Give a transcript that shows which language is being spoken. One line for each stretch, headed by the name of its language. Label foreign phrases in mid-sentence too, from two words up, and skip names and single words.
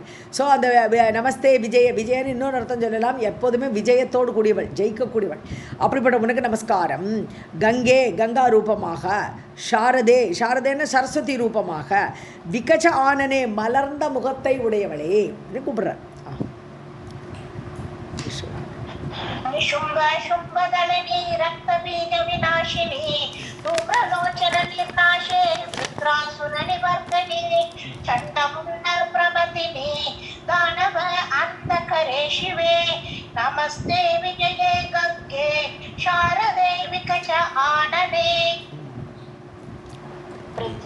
Tamil: ஸோ அந்த நமஸ்தே விஜயன்னு இன்னொரு அர்த்தம் சொல்லலாம், எப்போதுமே விஜயத்தோடு கூடியவள், ஜெயிக்கக்கூடியவள். அப்படிப்பட்ட உனக்கு நமஸ்காரம். கங்கே, கங்கா ரூபமாக. சாரதேன்னு சரஸ்வதி ரூபமாக.
Sanskrit: विकच आनने,
Tamil: மலர்ந்த முகத்தை உடையவளே கூப்பிடுற.
Sanskrit: निशुम्भ शुम्भदलनी रक्तबीज विनाशिनी धूम्रलोचन निर्नाशे वृत्रासुर निवर्तनी चण्डमुण्ड प्रमथिनी दानव अन्तःकरे शिवे नमस्ते विजये गंगे शारदे विकच आनने.